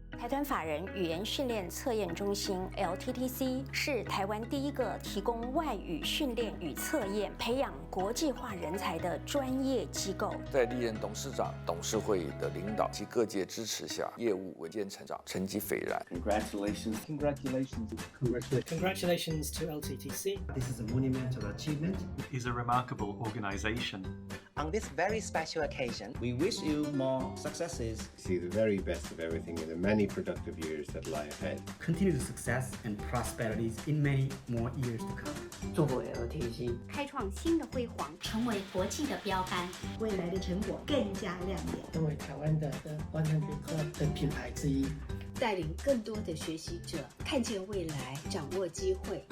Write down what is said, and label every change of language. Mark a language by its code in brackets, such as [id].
[zh] 端法人语言训练测验中心 （LTTC） 是台湾第一个提供外语训练与测验、培养国际化人才的专业机构。在历任董事长、董事会的领导及各界支持下，业务稳健成长，成绩斐然。 [en] Congratulations! Congratulations! Congratulations to LTTC. This is a monumental achievement. It is a remarkable organization. On this very special occasion, we wish you more successes. See the very best of everything in the many productive years that lie ahead. Continued success and prosperities in many more years to come. [zh] 祝福 LTC 开创新的辉煌，成为国际的标杆，未来的成果更加亮眼，成为台湾的100 Club 的品牌之一，带领更多的学习者看见未来，掌握机会。